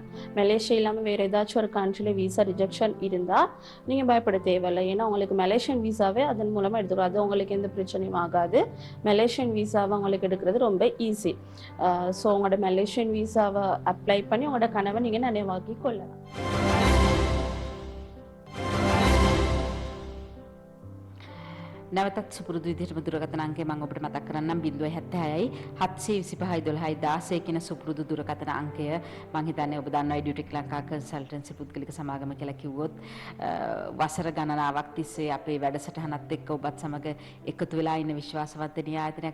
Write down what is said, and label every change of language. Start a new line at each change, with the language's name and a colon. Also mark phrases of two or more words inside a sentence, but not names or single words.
Tamil: மலேசியா இல்லாமல் வேறு ஏதாச்சும் ஒரு கண்ட்ரியில்
English: visa rejection
Tamil: இருந்தால் நீங்கள் பயப்பட தேவையில்லை. ஏன்னா உங்களுக்கு
English: Malaysian visa
Tamil: அதன் மூலமாக எடுத்துக்கிறோம். அது உங்களுக்கு எந்த பிரச்சனையும் ஆகாது.
English: Malaysian visa
Tamil: உங்களுக்கு எடுக்கிறது ரொம்ப ஈஸி. ஸோ உங்களோட
English: Malaysian visa
Tamil: அப்ளை பண்ணி உங்களோட கனவை நீங்கள் நினைவாக்கி கொள்ளலாம்.
Sinhala: නැවතත් සුපුරුදු විදිහටම දුරකථන අංකය මම ඔබට මතක් කරන්නම් 076යි 725යි 12යි 16 කියන සුපුරුදු දුරකථන අංකය. මම හිතන්නේ ඔබ දන්නවා එඩියුටෙක් ලංකා කන්සල්ටන්සි පුද්ගලික සමාගම කියලා කිව්වොත් වසර ගණනාවක් තිස්සේ අපේ වැඩසටහනත් එක්ක ඔබත් සමග එකතු වෙලා ඉන්න විශ්වාසවන්ත ආයතනයක්.